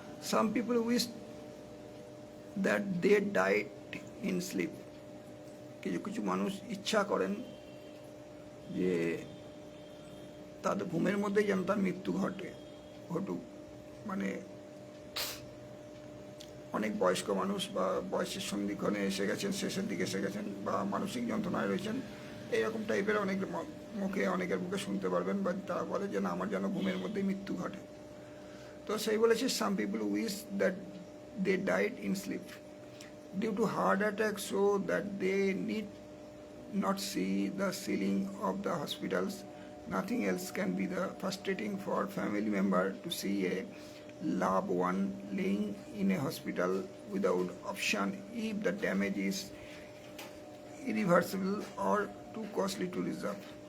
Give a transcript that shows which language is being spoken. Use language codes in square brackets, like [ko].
[en] Some people wish that they died in sleep. [bn] কিছু কিছু মানুষ ইচ্ছা করেন যে তাদের ঘুমের মধ্যেই যেন তার মৃত্যু ঘটুক। মানে অনেক বয়স্ক মানুষ বা বয়সের সন্ধিক্ষণে এসে গেছেন, শেষের দিকে এসে গেছেন বা মানসিক যন্ত্রণায় রয়েছেন, এইরকম টাইপের অনেকের মুখে শুনতে পারবেন বা তারা বলে যে না আমার যেন ঘুমের মধ্যেই মৃত্যু ঘটে। তো সেই বলেছে [en] Some people wish that they died in sleep due to heart attack so that they need not see the ceiling of the hospitals. Nothing else can be the frustrating for family member to see a loved one laying in a hospital without option if the damage is irreversible or too costly to resolve.